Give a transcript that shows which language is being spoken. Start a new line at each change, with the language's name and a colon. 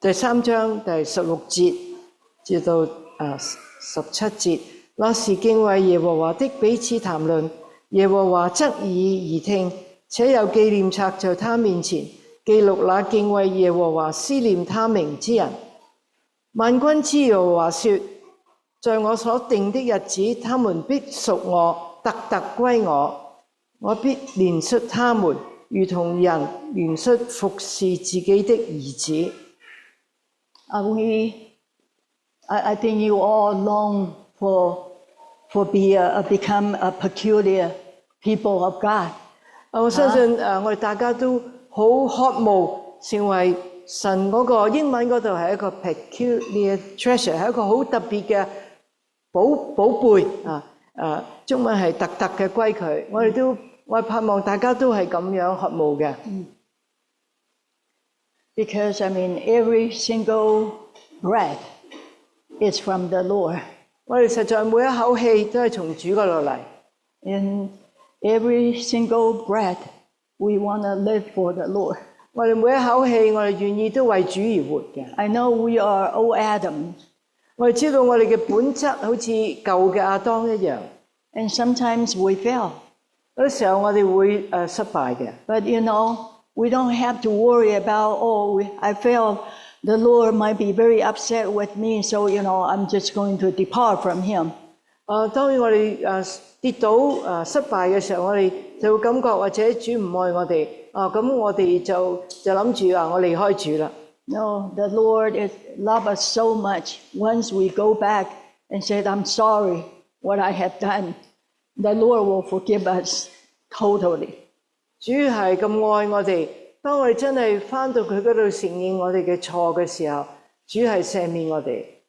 Cantonese: 第3章第16節至到17節，那時敬畏耶和華的彼此談論，耶和華側耳而聽，且有紀念冊在他面前，記錄那敬畏耶和華思念他名之人。萬軍之耶和華說，在我所定的日子，他們必屬我，特特歸我，我必憐恤他們，如同人憐恤服侍自己的兒子。
English: I think you all long for become a peculiar people of God.
Cantonese: 我相信我哋大家都好渴慕成為神嗰個英文嗰度係一個
English: peculiar treasure，
Cantonese: 係一個好特別嘅寶貝中文係特特嘅歸佢。我盼望大家都係咁樣渴慕嘅。
English: Because every single breath is from the Lord.
Cantonese: 我哋實在每一口氣都係從主嗰度嚟。
English: In every single breath, we want to live for the Lord.
Cantonese: 我哋每一口氣，我哋願意都為主而活嘅。
English: I know we are old Adam.
Cantonese: 我哋知道我哋嘅本質好似舊嘅亞當一樣。
English: And sometimes we fail.
Cantonese: 有啲時候我哋會失敗嘅。
English: But we don't have to worry about, I failed. The Lord might be very upset with me, so I'm just going to depart from Him.
Cantonese: 當然我哋跌倒失敗嘅時候，我哋就會感覺或者主唔愛我哋咁我哋就諗住我離開主啦。
English: No, the Lord loves us so much. Once we go back and say, I'm sorry what I have done, the Lord will forgive us totally.
Cantonese: 主係咁愛我哋，當我哋真係返到佢嗰度承認我哋嘅錯嘅時候，主係赦免我哋。